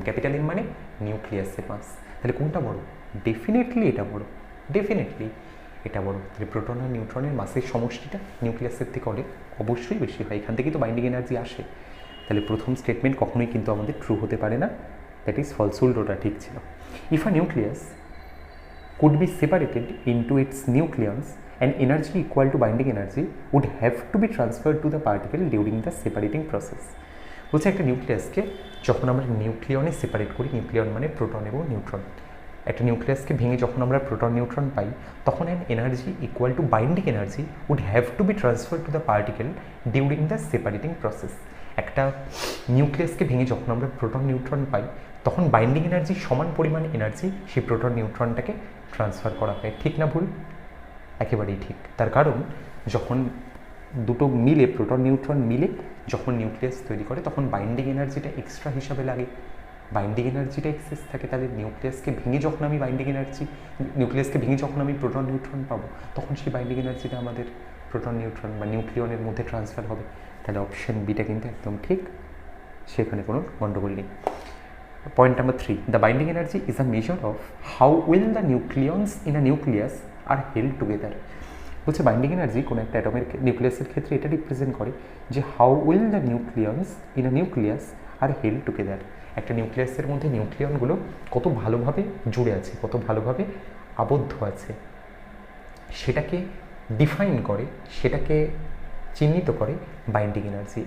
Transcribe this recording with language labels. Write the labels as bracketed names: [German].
[Bangla] Capital M মানে নিউক্লিয়াসের মাস। তাহলে কোনটা বড়? ডেফিনেটলি এটা বড়, ডেফিনেটলি এটা বড়। তাহলে প্রোটন আর নিউট্রনের মাসের সমষ্টিটা নিউক্লিয়াসের থেকে অনেক অবশ্যই বেশি হয়, এখান থেকেই তো বাইন্ডিং এনার্জি আসে। তাহলে প্রথম স্টেটমেন্ট কখনোই কিন্তু আমাদের ট্রু হতে পারে না, [English] that is false, [Bangla] উল্টোটা ঠিক ছিল। [English] If a nucleus could be separated into its nucleons, and energy equal to binding energy would have to be transferred to the particle during the separating process. [Bangla] বলছে একটা নিউক্লিয়াসকে যখন আমরা নিউক্লিয়নে সেপারেট করি, nucleon মানে proton এবং নিউট্রন, একটা নিউক্লিয়াসকে ভেঙে যখন আমরা প্রোটন নিউট্রন পাই, তখন [English] An energy equal to binding energy would have to be transfer to the particle during the separating process. [Bangla] একটা নিউক্লিয়াসকে ভেঙে যখন আমরা প্রোটন নিউট্রন পাই, তখন বাইন্ডিং এনার্জি সমান পরিমাণ এনার্জি সেই প্রোটন নিউট্রনটাকে ট্রান্সফার করা হয়। ঠিক না ভুল? একেবারেই ঠিক। তার কারণ যখন দুটো মিলে, প্রোটন নিউট্রন মিলে যখন নিউক্লিয়াস তৈরি করে, তখন বাইন্ডিং এনার্জিটা এক্সট্রা হিসাবে লাগে, বাইন্ডিং এনার্জিটা এক্সেস থাকে। তাহলে নিউক্লিয়াসকে ভেঙে যখন আমি নিউক্লিয়াসকে ভেঙে যখন আমি প্রোটন নিউট্রন পাবো, তখন সেই বাইন্ডিং এনার্জিটা আমাদের প্রোটন নিউট্রন বা নিউক্লিয়নের মধ্যে ট্রান্সফার হবে। তাহলে অপশন বিটা কিন্তু একদম ঠিক, সেখানে কোনো গণ্ডগোল নেই। [English] Point number 3, the binding energy is a measure of how well the nucleons in a nucleus are held together. [Bangla] বলছে বাইন্ডিং এনার্জি কোনো একটা অ্যাটমের নিউক্লিয়াসের ক্ষেত্রে এটা রিপ্রেজেন্ট করে যে [English] How well the nucleons in a nucleus are held together. [Bangla] একটা নিউক্লিয়াসের মধ্যে নিউক্লিয়নগুলো কত ভালোভাবে জুড়ে আছে, কত ভালোভাবে আবদ্ধ আছে, সেটাকে ডিফাইন করে, সেটাকে চিহ্নিত করে বাইন্ডিং এনার্জি।